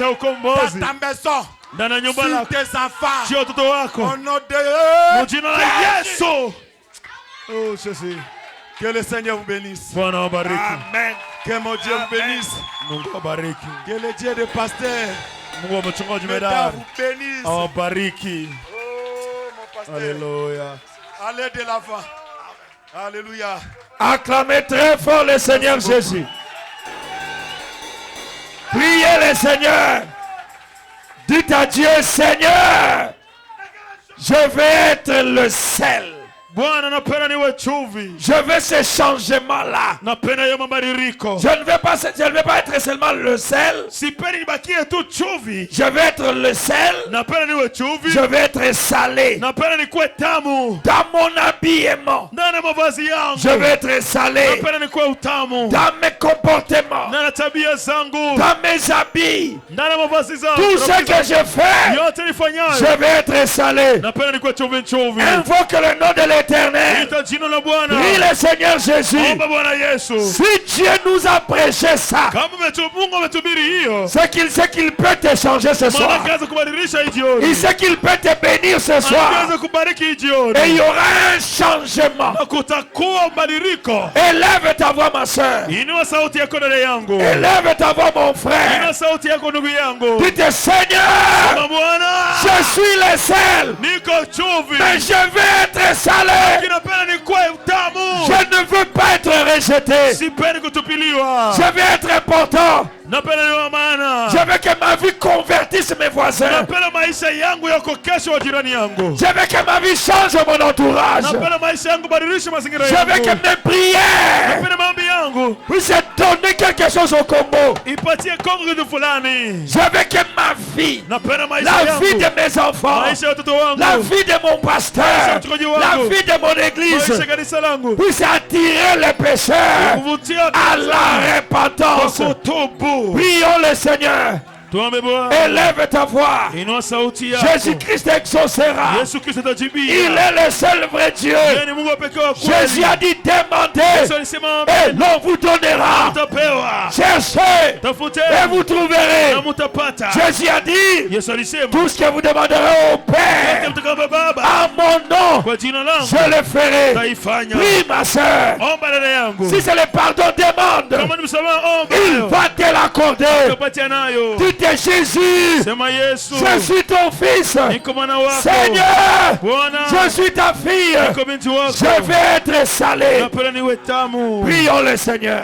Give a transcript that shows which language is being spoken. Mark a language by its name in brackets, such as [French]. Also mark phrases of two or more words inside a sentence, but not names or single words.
[French] dans [Swahili] ukombozi [French] ta maison. [Swahili] ndani ya nyumba [French] Sur [Swahili] lako. [French] tes enfants. [Swahili] Sio watoto wako. [French] Au nom de [Swahili] Mu jina la Yesu. [French] Oh Jésus. Que le Seigneur vous bénisse. [Swahili] Bwana wabariki. Amen. [French] Que mon Dieu vous bénisse. [Swahili] Mungu wabariki. [French] Que le Dieu des pasteurs [Swahili] Mungu wa mchungaji [French] Mesdames, [Swahili] Medari [French] vous bénisse. [Swahili] awabariki. [French] Oh mon pasteur. Alléluia. Allez de l'avant. Alléluia. Acclamez très fort le Seigneur Jésus. Priez le Seigneur. Dites à Dieu, Seigneur, je vais être le sel. [Swahili] Bwana napenda niwe chumvi. [French] Je veux ce changement-là. [Swahili] Napenda hiyo mabadiliko. [French] Je ne veux pas être être seulement le sel. [Swahili] Sipendi nibakie tu chumvi. [French] Je veux être le sel. [Swahili] Napenda niwe chumvi. [French] Je veux être salé. [Swahili] Napenda nikuwe tamu. [French] Dans mon habillement, [Swahili] Ndani ya mavazi yangu. [French] je veux être salé. [Swahili] Napenda nikuwe utamu. [French] Dans mes comportements, [Swahili] Ndani ya tabia zangu. [French] dans mes habits, [Swahili] Ndani ya mavazi zangu. [French] tout ce que je fais, [Swahili] yote nifanyayo. [French] je veux être salé. [Swahili] Napenda nikuwe chumvi chumvi. [French] Invoque le nom de l'Éternel. [Swahili] Ita jina la Bwana. [French] Prie le Seigneur Jésus. [Swahili] Omba Bwana Yesu. [French] Si Dieu nous a prêché ça, [Swahili] Kama Mungu ametubiri hiyo. [French] c'est qu'il sait qu'il peut te changer ce soir. [Swahili] Maana kaza kubadilisha hii jioni. [French] Il sait qu'il peut te bénir ce soir. [Swahili] Anaweza kubariki hii jioni. [French] Et il y aura un changement. [Swahili] Na kutakuwa mabadiliko. [French] Élève ta voix, ma soeur. [Swahili] Inua sauti yako dada yangu. [French] Élève ta voix, mon frère. [Swahili] Inua sauti yako ndugu yangu. [French] Dites, Seigneur, [Swahili] Sema Bwana. [French] je suis le sel, [Swahili] Niko chumvi. [French] mais je veux être salé. [Swahili] Kinapenda nikuwe utamu. [French] Je ne veux pas être rejeté. [Swahili] Sipendi kutupiliwa. [French] Je veux être important. [Swahili] Napenda niwe maana. [French] Je veux que ma vie convertisse mes voisins. [Swahili] Napenda maisha yangu yako kesho wa jirani yangu. [French] Je veux que ma vie change mon entourage. [Swahili] Napenda maisha yangu badilishe mazingira [French] Je veux que [Swahili] yangu. [French] mes prières [Swahili] Napenda maombi yangu [French] puissent donner quelque chose au Congo. [Swahili] ipatie Kongo kitu fulani. [French] Je veux que ma vie, [Swahili] Napenda maisha [French] la [Swahili] yangu. [French] vie de mes enfants, [Swahili] Maisha ya watoto wangu. [French] la vie de mon pasteur, la vie de mon église [Swahili] Maisha kanisa langu. [French] puisse attirer les pécheurs [Swahili] Kuvutia [French] à la repentance. [Swahili] kutubu. [French] Prions le Seigneur. [Swahili] Tuombe Bwana. [French] Élève ta voix. [Swahili] Inua sauti yako. [French] Jésus-Christ exaucera. [Swahili] Yesu Kristo atajibia. [French] Il est le seul vrai Dieu. [Swahili] Yeye ni Mungu pekee wa kweli. [French] Jésus a dit demandez [Swahili] Yesu alisema [French] et l'on vous donnera. [Swahili] mtapewa. [French] Cherchez [Swahili] Tafute [French] et vous trouverez. [Swahili] na mtapata. [French] Jésus a dit [Swahili] Yesu alisema [French] tout ce que vous demanderez au Père [Swahili] mtakaomba Baba [French] à mon nom, [Swahili] kwa jina langu [French] je le ferai. [Swahili] taifanya. [French] Prie ma soeur. [Swahili] Omba dada yangu. [French] Si c'est le pardon, demande. [Swahili] Kama ni msamaha omba. [French] Il va te l'accorder. [Swahili] Kupatia nayo. [French] Dites Jésus, [Swahili] Sema Yesu. [French] je suis ton fils. [Swahili] Niko mwana wako. [French] Seigneur, [Swahili] Bwana. [French] je suis ta fille. [Swahili] Niko binti wako. [French] Je vais être salé. [Swahili] Napenda niwe tamu. [French] Prions le Seigneur.